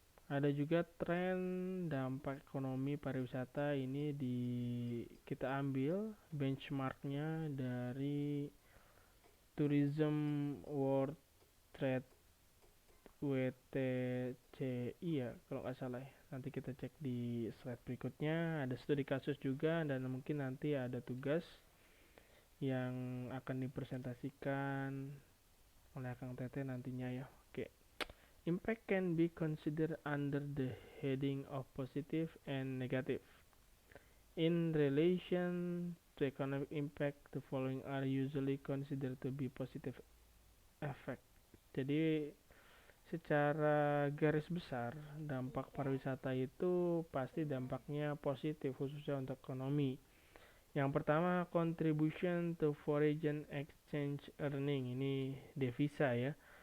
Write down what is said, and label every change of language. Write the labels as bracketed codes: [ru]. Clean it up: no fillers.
[id] Ada juga tren dampak ekonomi pariwisata ini kita ambil benchmarknya dari Tourism World Trade WTCI ya kalau nggak salah ya. Nanti kita cek di slide berikutnya. Ada studi kasus juga dan mungkin nanti ada tugas yang akan dipresentasikan oleh Kang Tete nantinya ya. Oke. [en] Impact can be considered under the heading of positive and negative. In relation to economic impact, the following are usually considered to be positive effect. [id] Jadi secara garis besar dampak pariwisata itu pasti dampaknya positif khususnya untuk ekonomi. [en] Yang pertama, contribution to foreign exchange earning, [id] ini devisa ya.